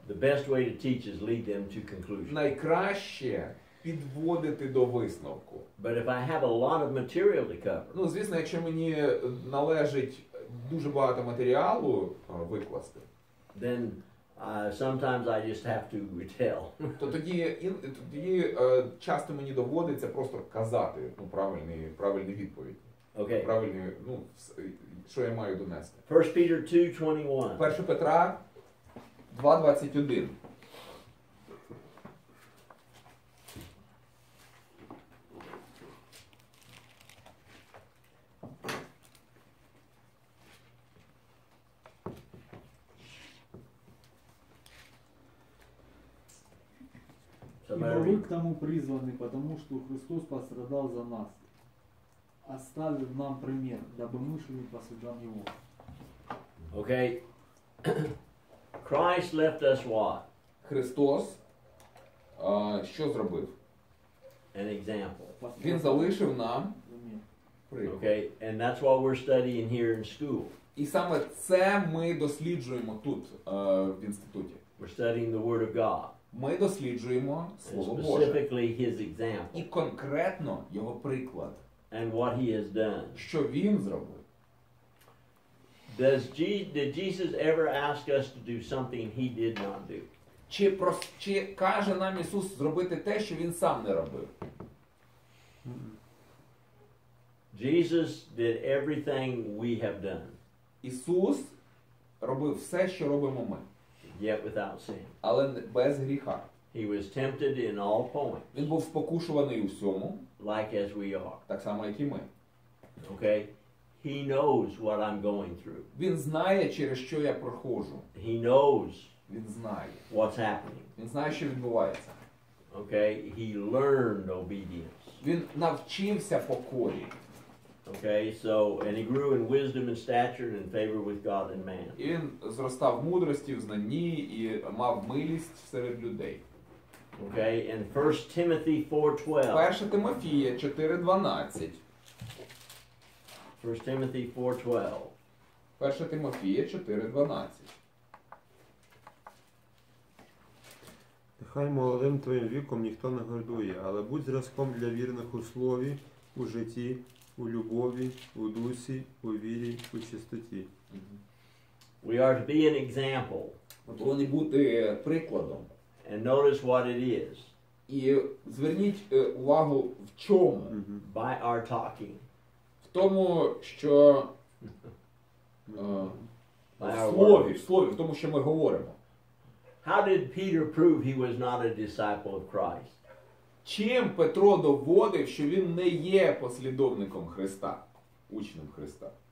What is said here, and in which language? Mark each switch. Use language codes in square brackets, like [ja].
[en] the best way to teach is lead them to conclusion. [uk] найкраще підводити до висновку. [en] But if I have a lot of material to cover, [uk] Звісно, якщо мені належить дуже багато матеріалу викласти, [en] then sometimes I just have to tell. [uk] то тоді часто мені доводиться просто казати правильні відповіді. [en] Okay. [uk] Правильні, що я маю донести. [en] 1 Peter 2:21. [uk] 1 Петра 2:21. [ru] Ибо вы к тому призваны, потому что Христос пострадал за нас, оставив нам пример, дабы мы шли по следам Его. [en] Okay. Christ left us what? [uk] Христос що зробив? [en] An example. [uk] Він залишив нам приклад. [en] Okay, and that's what we're studying here in school. [uk] І саме це ми досліджуємо тут, в інституті. [en] We're studying the Word of God. [uk] Ми досліджуємо [en] And [uk] Слово Боже. [en] specifically His example. [uk] І конкретно його приклад. [en] And what He has done. [uk] Що він зробив? [en] Did Jesus ever ask us to do something He did not do? [uk] Чи каже нам Ісус зробити те, що він сам не робив? [en] Jesus did everything we have done, [uk] Ісус робив все, що робимо ми, [en] yet without sin. [uk] але без гріха. [en] He was tempted in all points, [uk] Він був спокушуваний у всьому, [en] like as we are. [uk] так само, як і ми. [en] Okay? He knows what I'm going through. [uk] Він знає, через що я проходжу. [en] He knows [uk] Він знає. [en] what's happening. [uk] Він знає, що відбувається. [en] Okay? He learned obedience. [uk] Він навчився покорі. [en] Okay, so, and he grew in wisdom and stature and in favor with God and man. [uk] І він зростав в мудрості, в знанні і мав милість серед людей. [en] Okay, and 1 Timothy 4:12. [uk] 1 Тимофія 4:12. [en] 1 Timothy 4:12. [uk] 1 Тимофія 4:12. Нехай молодим твоїм віком ніхто не гордує, але будь зразком для вірних у слові, у житті, у любові, у дусі, у вірі, у чистоті. [en] We are to be an example. [uk] Ми повинні бути прикладом. [en] And notice what it is. [uk] І зверніть увагу в чому? [en] By our talking. [uk] В тому, що в слові, в тому, що ми говоримо. [en] How did Peter prove he was not a disciple of Christ? [uk] Чим Петро доводив, що він не є послідовником Христа, учнем Христа?